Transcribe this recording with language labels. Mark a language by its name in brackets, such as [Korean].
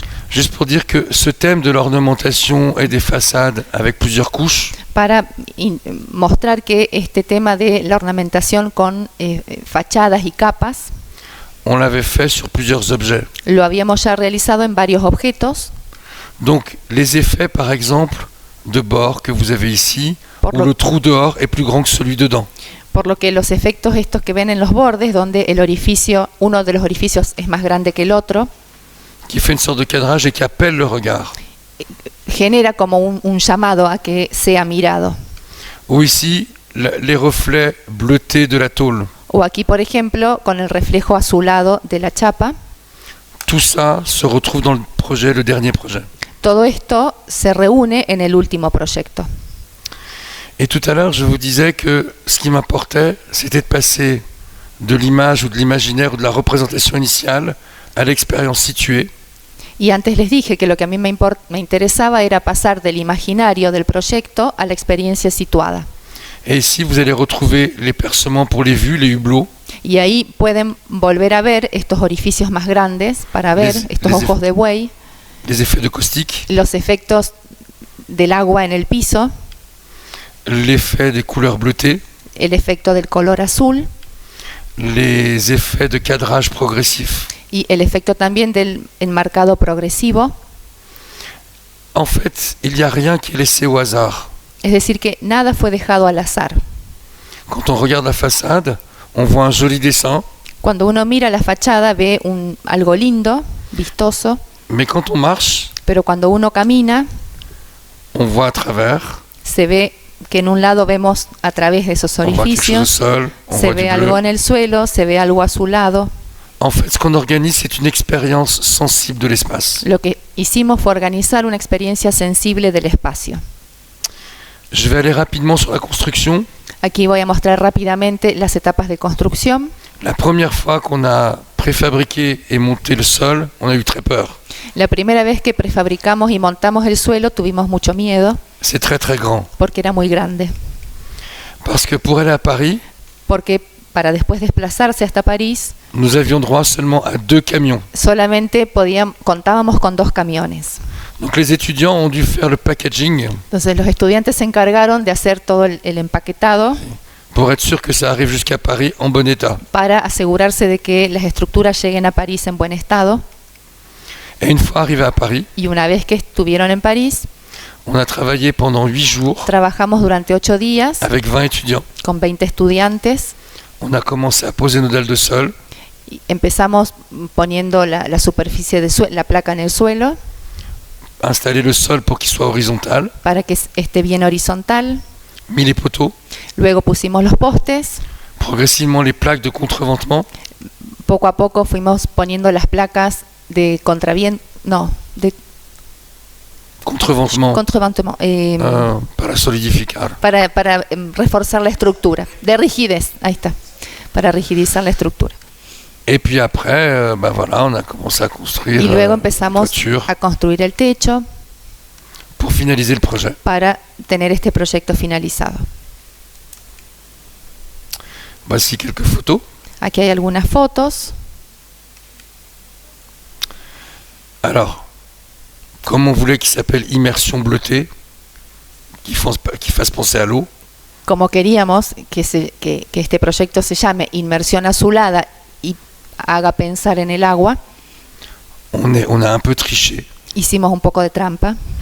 [French] Juste pour dire que ce thème de l'ornementation et des façades avec plusieurs couches, [Spanish] para mostrar que este tema de la ornamentación con fachadas y capas [French] on l'avait fait sur plusieurs objets. [Spanish] lo habíamos ya realizado en varios objetos, [French] Donc, les effets, par exemple, de bord que vous avez ici, [Spanish] Por [French] où [Spanish] lo- [French] le trou dehors est plus grand que celui dedans. [Spanish] por lo que los efectos estos que ven en los bordes, donde el orificio, uno de los orificios es más grande que el otro, [French] Qui fait une sorte de cadrage et qui appelle le regard. [Spanish] genera como un llamado a que sea mirado. [French] Ou ici, les reflets bleutés de la tôle. [Spanish] O aquí, por ejemplo, con el reflejo azulado de la chapa. [French] Tout ça se retrouve dans le dernier projet. [Spanish] Todo esto se reúne en el último proyecto. [French] Et tout à l'heure, je vous disais que ce qui m'importait, c'était de passer de l'image ou de l'imaginaire ou de la représentation initiale à l'expérience située. [Spanish] Y antes les dije que lo que a mí me interesaba era pasar del imaginario del proyecto a la experiencia situada. [French] Et ici, vous allez retrouver les percements pour les vues, les hublots, [Spanish] Y ahí pueden volver a ver estos orificios más grandes para ver estos ojos de buey, [French] les effets de caustique, [Spanish] los efectos del agua en el piso, [French] l'effet des couleurs bleutées, [Spanish] el efecto del color azul [French] les effets de cadrage progressif. [Spanish] y el efecto también del enmarcado progresivo. [French] En fait, il n'y a rien qui est laissé au hasard. [Spanish] Es decir, que nada fue dejado al azar. [French] Quand on regarde la façade, on voit un joli dessin, [Spanish] Cuando uno mira la fachada ve algo lindo, vistoso, [French] mais quand on marche, [Spanish] pero cuando uno camina [French] on voit à travers, [Spanish] se ve que en un lado vemos a través de esos [French] on voit quelque chose au [Spanish] orificios, [French] sol, on [Spanish] se [French] voit du [Spanish] ve algo [French] bleu. [Spanish] en el suelo, se ve algo azulado. [French] En fait, ce qu'on organise, c'est une expérience sensible de l'espace. [Spanish] Lo que hicimos fue organizar una experiencia sensible del espacio. [French] Je vais aller rapidement sur la construction. [Spanish] Aquí voy a mostrar rápidamente las etapas de construcción. [French] La première fois qu'on a préfabriqué et monté le sol, on a eu très peur. [Spanish] La primera vez que prefabricamos y montamos el suelo tuvimos mucho miedo [French] C'est très très grand. [Spanish] porque era muy grande. [French] Parce que pour aller à Paris, [Spanish] Porque para después desplazarse hasta París [French] nous avions droit seulement à 2 camions. [Spanish] solamente contábamos con 2 camiones. [French] Donc les étudiants ont dû faire le packaging [Spanish] Entonces los estudiantes se encargaron de hacer todo el empaquetado [French] pour être sûr que ça arrive jusqu'à Paris en bon état. [Spanish] para asegurarse de que las estructuras lleguen a París en buen estado. [French] Et une fois arrivé à Paris, [Spanish] Y una vez que estuvieron en París, [French] on a travaillé pendant 8 jours [Spanish] trabajamos durante 8 días [French] avec 20 étudiants. [Spanish] con 20 estudiantes. [French] On a commencé à poser nos dalles de sol, [Spanish] Y empezamos poniendo la superficie la placa en el suelo [French] installer le sol pour qu'il soit horizontal, [Spanish] para que esté bien horizontal. [French] mis les poteaux, [Spanish] Luego pusimos los postes, [French] progressivement les plaques de contreventement, [Spanish] poco a poco fuimos poniendo las placas de contraviento, no, de [French] Contreventement. contreventement, [Spanish] Para solidificar. para reforzar la estructura, de rigidez, ahí está, para rigidizar la estructura. [French] Et puis après, ben voilà, on a commencé à construire [Spanish] Y luego empezamos [French] toiture [Spanish] a construir el techo [French] pour finaliser le projet. [Spanish] para tener este proyecto finalizado. [French] Voici quelques photos. [Spanish] Aquí hay algunas fotos. [French] Alors, comme on voulait qu'il s'appelle immersion bleutée, qui fasse penser à l'eau, [Spanish] Como queríamos que este proyecto se llame Inmersión Azulada y haga pensar en el agua, [French] on a un peu triché. [Spanish] hicimos un poco de trampa